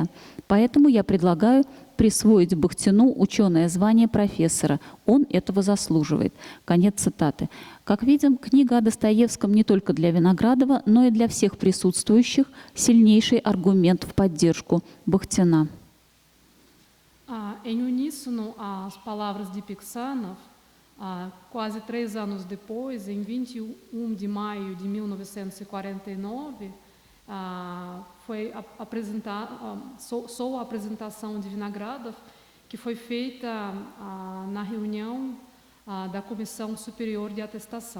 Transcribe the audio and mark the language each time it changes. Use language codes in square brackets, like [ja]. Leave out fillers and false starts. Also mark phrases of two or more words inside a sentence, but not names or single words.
[ru] Поэтому я предлагаю присвоить Бахтину ученое звание профессора. Он этого заслуживает». Конец цитаты. Как видим, книга о Достоевском не только для Виноградова, но и для всех присутствующих сильнейший аргумент в поддержку Бахтина. [pt] Em uníssono às palavras de Piksanoff, quase 3 anos depois, em 21 de maio de 1949, foi a apresentação de Vinogradov, que foi feita na reunião da Comissão Superior de Atestação.